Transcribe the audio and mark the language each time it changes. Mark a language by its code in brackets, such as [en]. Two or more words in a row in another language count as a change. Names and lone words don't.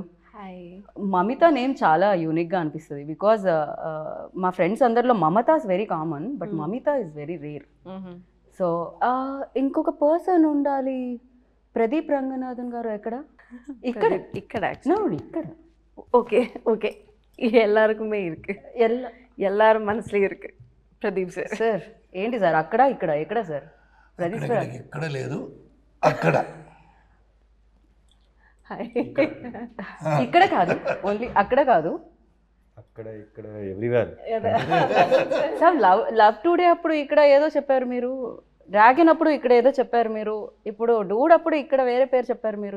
[te] హాయ్. మమిత నేమ్ చాలా యూనిక్గా అనిపిస్తుంది బికాజ్ మా ఫ్రెండ్స్ అందరిలో మమత [en] is very common but [te] మమిత [en] is very rare. [te] సో ఇంకొక పర్సన్ ఉండాలి. ప్రదీప్ రంగనాథన్ గారు ఎక్కడ? ఇక్కడ ఇక్కడ ఇక్కడ [en] okay okay [ta] எல்லாருக்குமே இருக்கு. எல்லாரும் மனசுல இருக்கு ప్రదీప్ సార్. [te] సార్ ఏంటి సార్ అక్కడ ఇక్కడ ఎక్కడ సార్? ప్రదీప్ సార్ ఎక్కడ లేదు అక్కడ. ఇక్కడ కాదు, ఓన్లీ అక్కడ కాదు, అక్కడ ఇక్కడ ఎవ్రీవేర్. సార్ లవ్ టుడే అప్పుడు ఇక్కడ ఏదో చెప్పారు మీరు, డ్రాగన్ అప్పుడు ఇక్కడ ఏదో చెప్పారు మీరు, ఇప్పుడు డూడ్ అప్పుడు ఇక్కడ వేరే పేరు చెప్పారు మీరు.